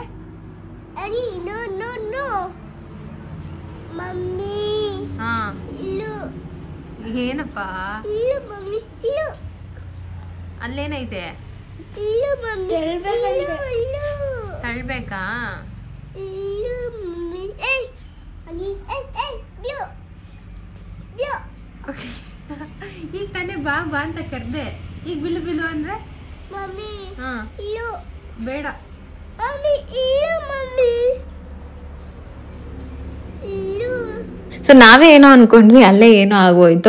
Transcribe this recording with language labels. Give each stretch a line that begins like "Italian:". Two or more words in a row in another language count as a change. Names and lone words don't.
Kannada: ಅನಿ
English: no no no
Kannada: ಮಮ್ಮಿ. ಹಾ ಇಲ್ಲು ಏನಪ್ಪ? ಇಲ್ಲು ಮಮ್ಮಿ ಇಲ್ಲು. ಅಲ್ಲೇನೈತೆ? ಇಲ್ಲು ಮಮ್ಮಿ ಇಲ್ಲು ಇಲ್ಲು. ತಳ್ಬೇಕಾ? ಇಲ್ಲು ಮಮ್ಮಿ. ಏಯ್ ಅನಿ ಏಯ್ ಏಯ್ ಬ್ಯೂ ಬ್ಯೂ. ಈಗ ತಾನೇ ಬಾ ಬಾ ಅಂತ ಕರ್ದೆ, ಈಗ ಬಿಲು ಬಿಲು ಅಂದ್ರೆ ಮಮ್ಮಿ ಹಾ ಇಲ್ಲು ಬೇಡ. ಮಮ್ಮಿ ಇಲ್ಲು ಮಮ್ಮಿ ಇಲ್ಲು. ಸೊ ನಾವೇ ಏನೋ ಅನ್ಕೊಂಡ್ವಿ, ಅಲ್ಲೇ ಏನೋ ಆಗೋಯ್ತು.